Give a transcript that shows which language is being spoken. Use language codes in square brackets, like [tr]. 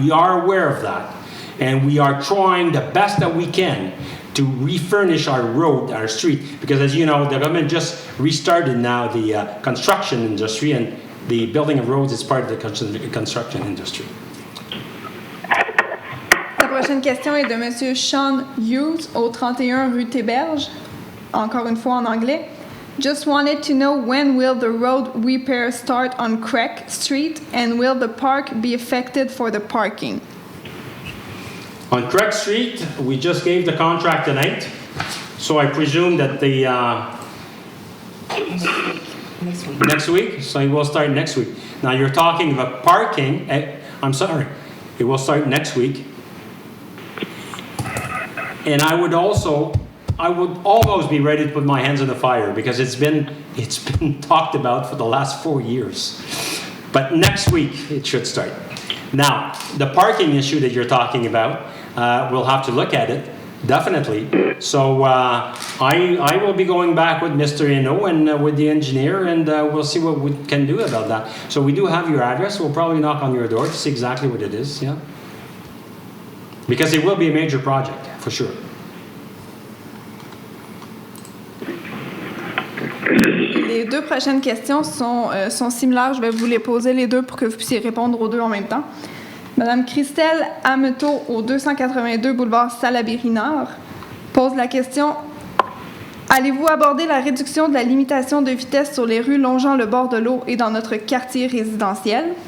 [en] We are aware of that. And we are trying the best that we can to refurnish our road, our street. Because as you know, the government just restarted now the construction industry, and the building of roads is part of the construction industry. [fr] La prochaine question est de M. Sean Hughes au 31 rue Théberge. Encore une fois en anglais. [en] Just wanted to know, when will the road repair start on Craig Street, and will the park be affected for the parking? On Craig Street, we just gave the contract tonight, so I presume that the next week, so it will start next week. Now you're talking about parking. I'm sorry, it will start next week. And I would almost be ready to put my hands in the fire, because it's been talked about for the last 4 years. But next week it should start. Now the parking issue that you're talking about, we'll have to look at it. Definitely. So I will be going back with Mr. Eno and with the engineer, and we'll see what we can do about that. So we do have your address. We'll probably knock on your door to see exactly what it is. Yeah. Because it will be a major project, for sure. [fr] Les deux prochaines questions sont similaires. Je vais vous les poser les deux pour que vous puissiez répondre aux deux en même temps. Madame Christelle Ameto, au 282 boulevard Salaberry-Nord, pose la question: allez-vous aborder la réduction de la limitation de vitesse sur les rues longeant le bord de l'eau et dans notre quartier résidentiel?